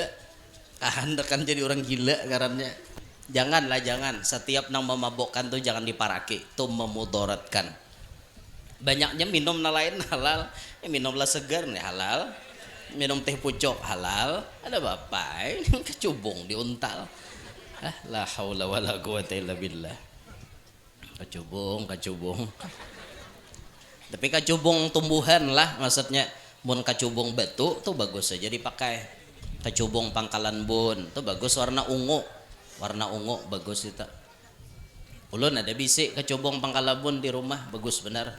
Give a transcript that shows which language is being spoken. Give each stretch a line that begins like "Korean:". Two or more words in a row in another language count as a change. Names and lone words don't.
Banjar: Kan jadi orang gila karenanya. Janganlah jangan. Setiap nang memabukkan tuh jangan diparaki. Tuh memudaratkan. Banyaknya minum na lain halal. Minumlah segar nih halal. Minum teh pucuk halal. Ada bapak ini kecubung diuntal.
Arabic: لا حول ولا قوة إلا بالله.
Banjar: Kecubung. Tapi kecubung tumbuhan lah maksudnya. Mun kecubung batu tuh bagus aja dipakai. Kecubung pangkalan bun tuh bagus warna ungu bagus itu. Ulun ada bisi kecubung pangkalabun di rumah bagus benar.